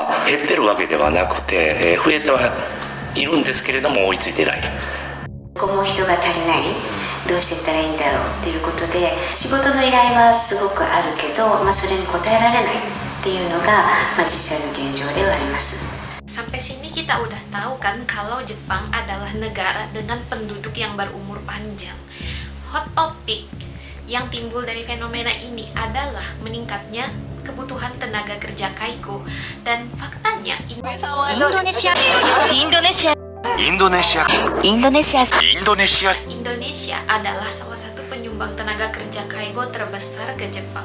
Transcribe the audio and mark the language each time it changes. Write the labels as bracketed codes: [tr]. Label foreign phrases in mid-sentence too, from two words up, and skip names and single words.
[ja] 減ってるわけではなくて、増えてはいるんですけれども追いついていない。ここも人が足りない、どうしていったらいいんだろうっていうことで、仕事の依頼はすごくあるけど、それに応えられないっていうのが、実際の現状ではあります。 [id] Sampai sini kita udah tahu kan kalau Jepang adalah negara dengan penduduk yang berumur panjang. [en] Hot topic [id] yang timbul dari fenomena ini adalah meningkatnya kebutuhan tenaga kerja Kaiko, dan faktanya Indonesia adalah salah satu penyumbang tenaga kerja Kaigo terbesar ke Jepang.